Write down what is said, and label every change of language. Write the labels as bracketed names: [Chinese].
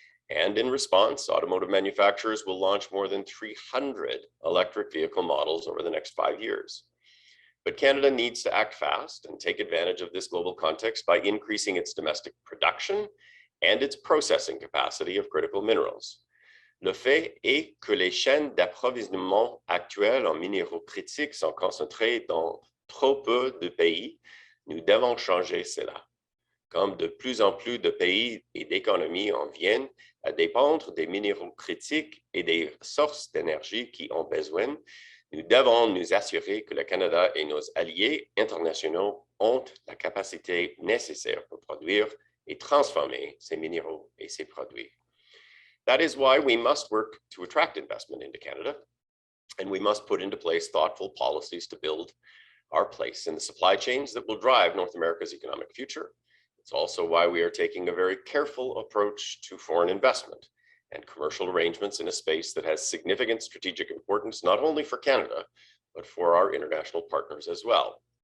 [English] And in response, automotive manufacturers will launch more than 300 electric vehicle models over the next 5 years. But Canada needs to act fast and take advantage of this global context by increasing its domestic production and its processing capacity of critical minerals. [French] Le fait est que les chaînes d'approvisionnement actuelles en minéraux critiques sont concentrées dans trop peu de pays. Nous devons changer cela. Comme de plus en plus de pays et d'économies en viennent à dépendre des minéraux critiques et des sources d'énergie qui ont besoin, Nous devons nous assurer que le Canada et nos alliés internationaux ont la capacité nécessaire pour produire et transformer ces minéraux et ces produits. [English] That is why we must work to attract investment into Canada, and we must put into place thoughtful policies to build our place in the supply chains that will drive North America's economic future. It's also why we are taking a very careful approach to foreign investment and commercial arrangements in a space that has significant strategic importance, not only for Canada, but for our international partners as well.